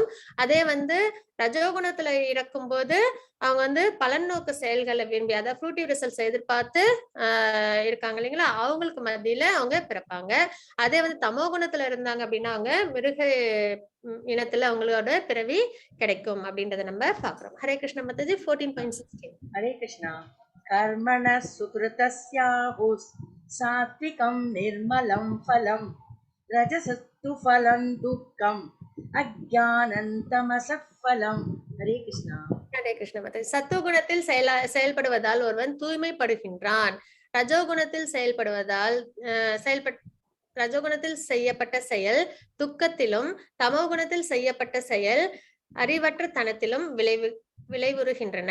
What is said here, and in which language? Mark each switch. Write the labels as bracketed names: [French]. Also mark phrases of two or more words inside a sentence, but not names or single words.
[Tamil] அதே வந்து ரஜோகுணத்துல இருக்கும்போது அவங்க வந்து பலநோக்கு செயல்களை விரும்பி, அதாவது [English] fruitive results [Tamil] எதிர்பார்த்து இருக்காங்க இல்லைங்களா, அவங்களுக்கு மத்தியில அவங்க பிறப்பாங்க. அதே வந்து தமோ குணத்துல இருந்தாங்க அப்படின்னா அவங்க மிருக இனத்துல அவங்களோட பிறவி கிடைக்கும் அப்படின்றத நம்ம பாக்குறோம். ஹரே கிருஷ்ண மாதாஜி. 14.16 [Sanskrit] हरे कृष्णा कर्मणः सुकृतस्याहुः सात्विकं निर्मलं फलं रजसस्तु फलं दुःखम् अज्ञानन्तमसः फलं हरे कृष्णा [Tamil] ஹரே கிருஷ்ண மாதாஜி. சத்துவகுணத்தில் செயல்படுவதால் ஒருவன் தூய்மைப்படுகின்றான். ரஜோகுணத்தில் ரஜோகுணத்தில் செய்யப்பட்ட செயல் துக்கத்திலும், தமோ குணத்தில் செய்யப்பட்ட செயல் அறிவற்ற தனத்திலும் விளைவுறுகின்றன.